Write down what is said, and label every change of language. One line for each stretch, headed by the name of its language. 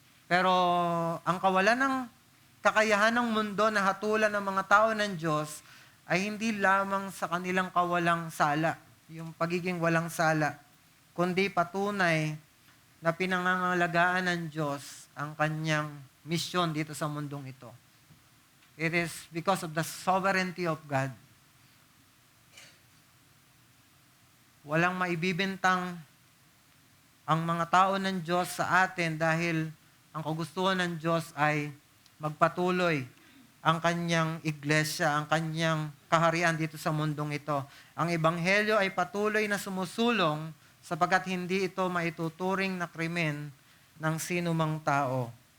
Filipino: Pero ang kawalan ng kakayahan ng mundo na hatulan ng mga tao ng Diyos ay hindi lamang sa kanilang kawalang sala, yung pagiging walang sala, kundi patunay na pinangangalagaan ng Diyos ang kanyang misyon dito sa mundong ito.
English: It is because of the sovereignty of God.
Filipino: Walang maibibintang ang mga tao ng Diyos sa atin dahil ang kagustuhan ng Diyos ay magpatuloy ang kanyang iglesia, ang kanyang kaharian dito sa mundong ito. Ang Ebanghelyo ay patuloy na sumusulong sapagkat hindi ito maituturing na krimen ng sino mang tao.